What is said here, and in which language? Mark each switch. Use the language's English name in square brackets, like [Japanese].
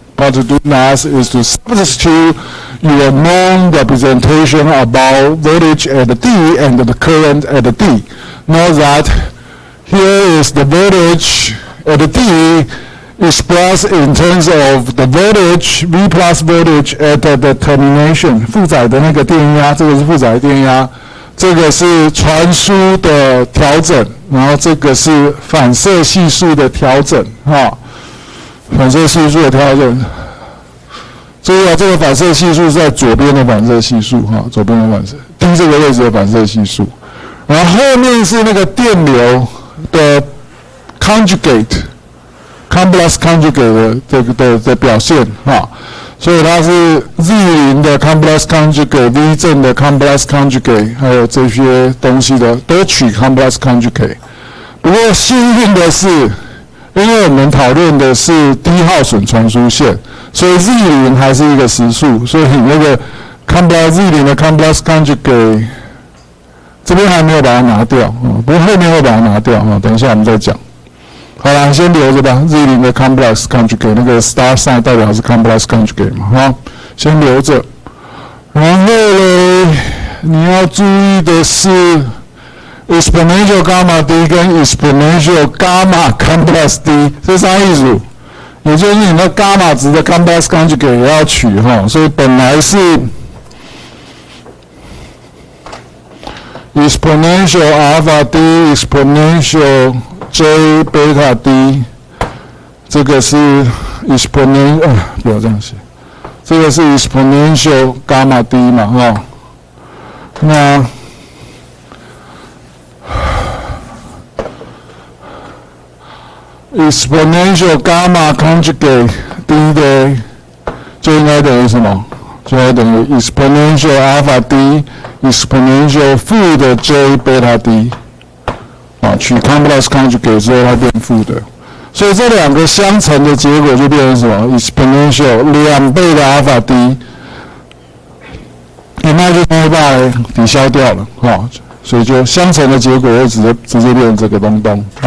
[English] What to do next is to substitute your known representation about voltage at D and the current at D. Know that here is the voltage at D expressed in terms of the voltage, V plus voltage at the termination. [Chinese] 负载的那个电压，这个是负载电压，这个是传输的调整，然后这个是反射系数的调整，反射系数的调整。注意这个反射系数是在左边的反射系数，左边的反射，D这个位置的反射系数，然后后面是那个电流的 complex conjugate 的表现，所以它是 Z0 的 complex conjugate、V 正的 complex conjugate， 还有这些东西的都取 complex conjugate。不过幸运的是，因为我们讨论的是低耗损传输线，所以 Z0 还是一个实数，所以你那个 Z0 的 complex conjugate 这边还没有把它拿掉，不过后面会把它拿掉，等一下我们再讲。好啦，先留着吧。 Z0 的 complex conjugate 那个 star sign 代表是 complex conjugate 嘛，先留着。然后呢，你要注意的是 exponential gamma D 跟 exponential gamma complex D 是啥意思？也就是你的 gamma 值的 complex conjugate 也要取所以本来是 exponential alpha D exponential J 贝塔 D， 这个是 exponential， 不要这样写，这个是 exponential gamma D 嘛，那exponential gamma conjugate D 的就应该等于什么？就应该等于 exponential alpha D exponential 负的 J 贝塔 D。取 complex conjugate 之后它变负的，所以这两个相乘的结果就变成什么 exponential 2倍的 alpha D， 那就会把抵消掉了，所以就相乘的结果会直接变成这个东东，